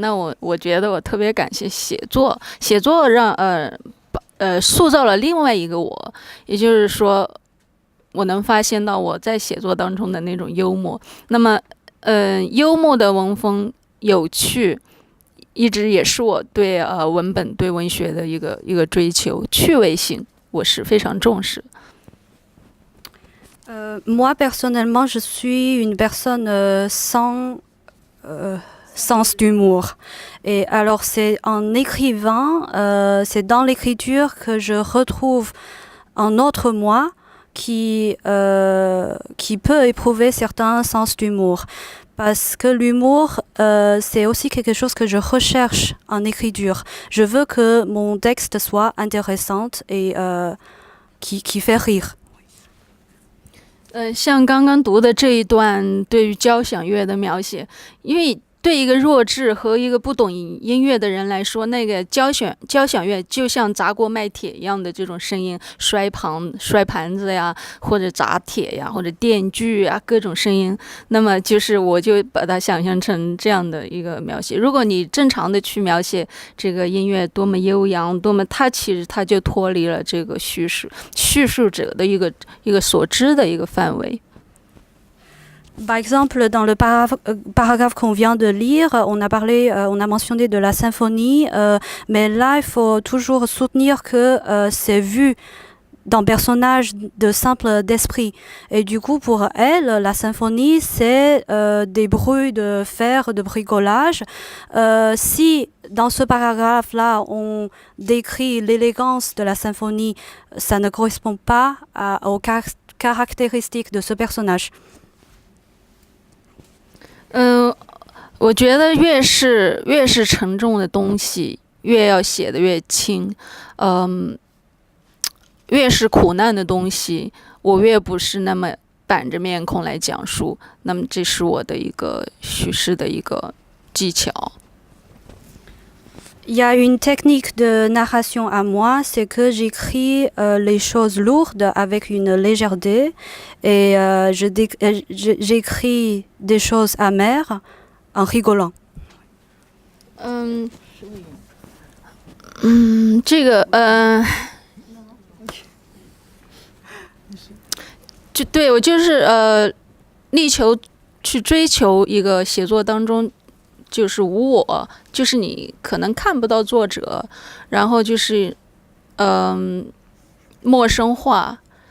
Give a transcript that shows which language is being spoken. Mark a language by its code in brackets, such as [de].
[zh] 那我觉得我特别感谢写作让塑造了另外一个我，也就是说，我能发现到我在写作当中的那种幽默。那么，幽默的文风有趣，一直也是我对文本对文学的一个追求，趣味性我是非常重视。 [fr] Moi, personnellement, je suis une personne sans sens d'humour. Et alors, c'est en écrivant, c'est dans l'écriture que je retrouve un autre moi qui peut éprouver certains sens d'humour. Parce que l'humour, c'est aussi quelque chose que je recherche en écriture. Je veux que mon texte soit intéressant et qui fait rire. [zh] 像刚刚读的这一段对于交响乐的描写，因为对一个弱智和一个不懂音乐的人来说，那个交响乐就像砸锅卖铁一样的这种声音，摔盘子呀，或者砸铁呀，或者电锯啊，各种声音。那么就是我就把它想象成这样的一个描写。如果你正常的去描写这个音乐多么悠扬，多么其实它就脱离了这个叙述者的一个所知的一个范围。 [fr] Par exemple, dans le paragraphe qu'on vient de lire, on a mentionné de la symphonie, mais là, il faut toujours soutenir que c'est vu d'un personnage de simple d'esprit. Et du coup, pour elle, la symphonie, c'est des bruits de fer, de bricolage. Si dans ce paragraphe-là, on décrit l'élégance de la symphonie, ça ne correspond pas aux caractéristiques de ce personnage. [zh] 我觉得越是沉重的东西，越要写得越轻。越是苦难的东西，我越不是那么板着面孔来讲述。那么这是我的一个叙事的一个技巧。 [fr] Il y a une technique de narration à moi, c'est que j'écris les choses lourdes avec une légèreté et j'écris des choses amères en rigolant. [zh] 这个就对我就是力求去追求一个写作当中。就是无我，就是你可能看不到作者，然后就是陌生化。